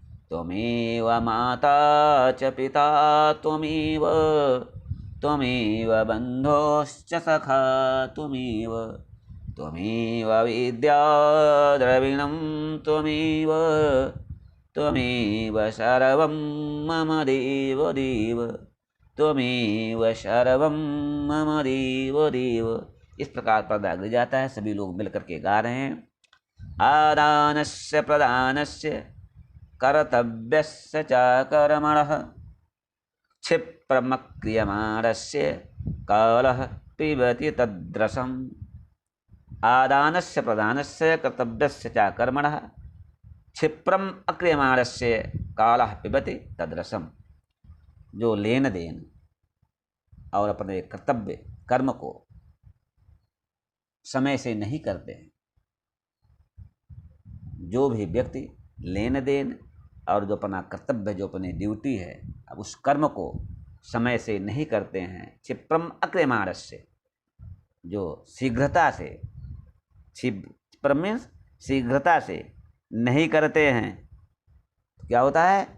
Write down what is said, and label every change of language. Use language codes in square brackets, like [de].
[sa] त्वमेव माता च पिता त्वमेव, त्वमेव बन्धोश्च सखा त्वमेव, त्वमेव विद्या द्रविणं त्वमेव, त्वमेव सर्वं मम देव देव, त्वमेव सर्वं मम देव देव। [hi] इस प्रकार पर्दा गिर जाता है। सभी लोग मिलकर के गा रहे हैं। [sa] आदानस्य प्रदानस्य कर्तव्यस्य च कर्मणः क्षिप्रमक्रियमाणस्य कालः पिबति तद्रसम्। आदानस्य प्रदानस्य कर्तव्यस्य च कर्मणः क्षिप्रम अक्रियमाणस्य कालः पिबति तद्रसम्। [hi] जो लेन देन और अपने कर्तव्य कर्म को समय से नहीं करते हैं, जो भी व्यक्ति लेन देन और जो अपना कर्तव्य, जो अपनी ड्यूटी है, अब उस कर्म को समय से नहीं करते हैं, [sa] क्षिप्रम अक्रियमाणस्य, [hi] जो शीघ्रता से, क्षिप्रम मीन्स शीघ्रता से नहीं करते हैं, तो क्या होता है?